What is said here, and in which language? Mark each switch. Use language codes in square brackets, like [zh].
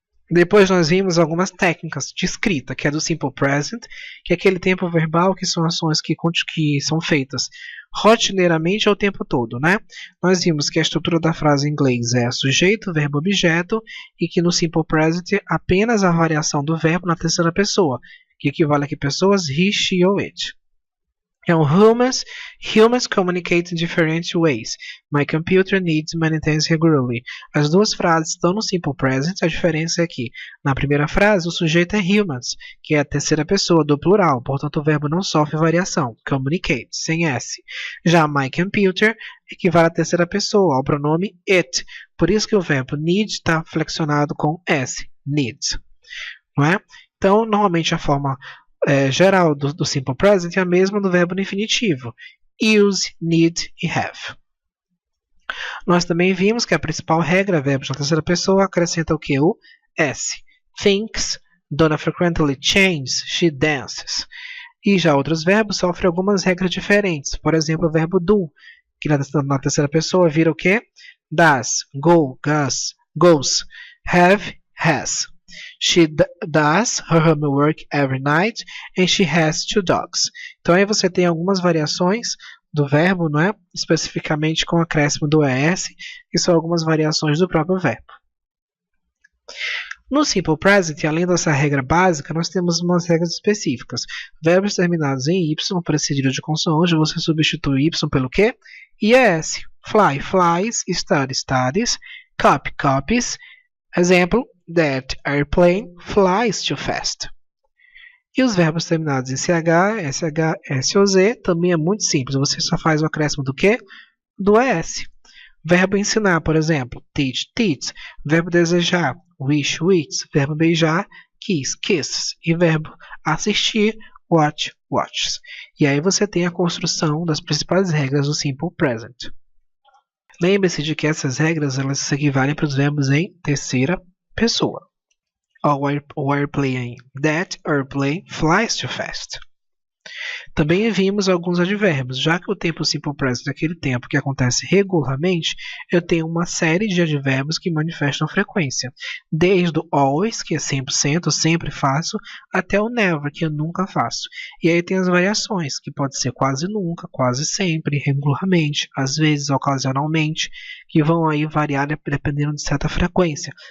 [pt] Depois nós vimos algumas técnicas de escrita, que é do Simple Present, que é aquele tempo verbal que são ações que são feitas rotineiramente ao tempo todo, né? Nós vimos que a estrutura da frase em inglês é sujeito, verbo, objeto, e que no Simple Present apenas a variação do verbo na terceira pessoa, que equivale a que pessoas, he, she ou it. [en] Humans communicate in different ways. My computer needs maintenance regularly. [pt] As duas frases estão no Simple Present, a diferença é que na primeira frase o sujeito é humans, que é a terceira pessoa do plural, portanto o verbo não sofre variação, communicate, sem S. Já my computer equivale à terceira pessoa, ao pronome it, por isso que o verbo need está flexionado com S, needs. Não é? Então, normalmente a forma geral do Simple Present é a mesma do verbo no infinitivo. Use, need e have. Nós também vimos que a principal regra, verbos na terceira pessoa, acrescenta o que? O S. [en] Thinks, Donna frequently changes, she dances. [pt] E já outros verbos sofrem algumas regras diferentes. Por exemplo, o verbo do, que na terceira pessoa vira o que? [en] Does, go, goes, have, has. She does her homework every night and she has 2 dogs. [pt] Então aí você tem algumas variações do verbo, não é? Especificamente com o acréscimo do ES, que são algumas variações do próprio verbo. No Simple Present, além dessa regra básica, nós temos umas regras específicas. Verbos terminados em Y, precedido de consoante, você substitui Y pelo quê? [en] IES. Fly, flies, study, studies, copy, copies. [pt] Exemplo, [en] That airplane flies too fast. [pt] E os verbos terminados em CH, SH, SOZ também é muito simples. Você só faz o acréscimo do quê? Do ES. Verbo ensinar, por exemplo, teach, teaches. Verbo desejar, wish, wishes. Verbo beijar, kiss, kisses. E verbo assistir, watch, watches. E aí você tem a construção das principais regras do Simple Present. Lembre-se de que essas regras elas se equivalem para os verbos em terceira pessoa. [en] O airplane, that airplane flies too fast. [pt] Também vimos alguns advérbios. Já que o tempo simple present é aquele tempo que acontece regularmente, eu tenho uma série de advérbios que manifestam frequência. Desde o always, que é 100%, sempre faço, até o never, que eu nunca faço. E aí tem as variações, que pode ser quase nunca, quase sempre, regularmente, às vezes, ocasionalmente, que vão aí variar dependendo de certa frequência.